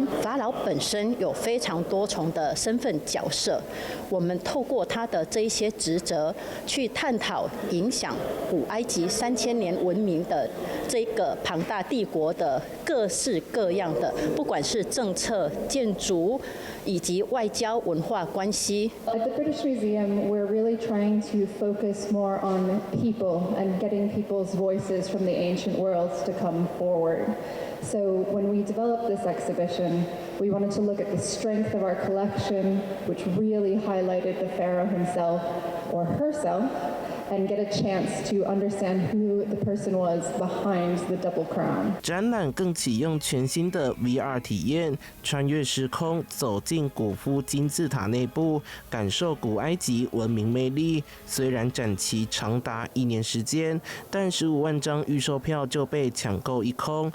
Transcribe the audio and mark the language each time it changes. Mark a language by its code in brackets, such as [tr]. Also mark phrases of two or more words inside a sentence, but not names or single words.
[zh] 法老本身有非常多重的身份角色，我們透過他的這一些職責，去探討影響古埃及3000年文明的這個龐大帝國的各式各樣的，不管是政策、建築以及外交文化關係。 [en] At the British Museum, we're really trying to focus more on people and getting people's voices from the ancient worlds to come forward. So when we developed this exhibition, we wanted to look at the strength of our collection, which really highlighted the pharaoh himself or herself, and get a chance to understand who the person was behind the double crown. [zh] 展覽更啟用全新的 VR 體驗，穿越時空，走進古夫金字塔內部，感受古埃及文明魅力。雖然展期長達1年時間，但15萬張預售票就被搶購一空。